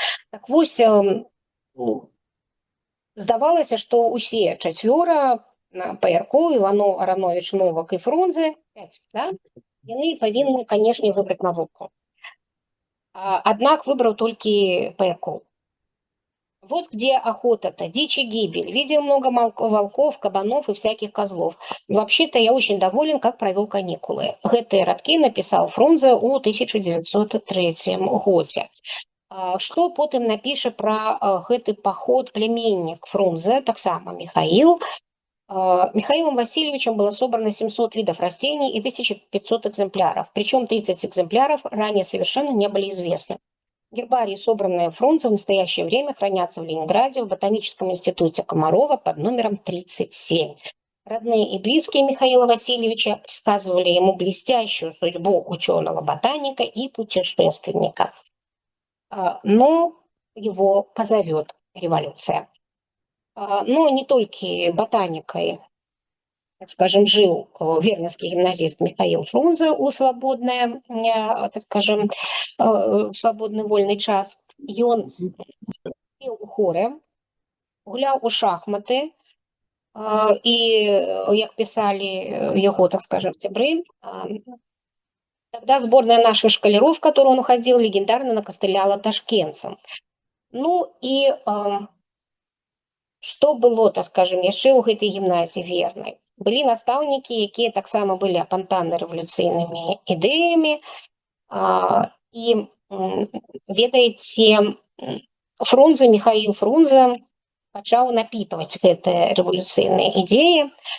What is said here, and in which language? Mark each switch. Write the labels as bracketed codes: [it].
[be] Так вось, здавалася, што ўсе 4, Паяркоў, Іванов, Арановіч, Новак і Фрунзе, 5, да, яны павінны, канешне, выбраць навуку. Аднак выбраў толькі Паяркоў. [ru] Вот где охота-то, дичь и гибель. Видел много волков, кабанов и всяких козлов. Вообще-то я очень доволен, как провел каникулы. [be] Гэтыя радкі написал Фрунзе ў 1903 годзе. Што потым напіша пра гэты паход племяннік Фрунзе, таксама Михаил. [ru] Михаилом Васильевичем было собрано 700 видов растений и 1500 экземпляров. Причем 30 экземпляров ранее совершенно не были известны. Гербарии, собранные Фрунзе, в настоящее время хранятся в Ленинграде в Ботаническом институте Комарова под номером 37. Родные и близкие Михаила Васильевича предсказывали ему блестящую судьбу ученого-ботаника и путешественника. Но его позовет революция. Но не только ботаникой, так скажем, жил вернинский гимназист Михаил Фрунзе у свободное, так скажем, свободный вольный час. [be] Ён пел у хоры, гуляў у шахматы, [ru] і, як писали его, так скажем, сябры, тогда сборная наших школяров, в которую он уходил, легендарно накостыляла ташкентцам. [be] Ну и што было, так скажем, яшчэ ў гэтай гімназіі вернай? Былі настаўнікі, якія таксама былі апантаны рэвалюцыйнымі ідэямі, І ведаеце, Михаил Фрунзе пачаў напітваць гэтыя рэвалюцыйныя ідэі.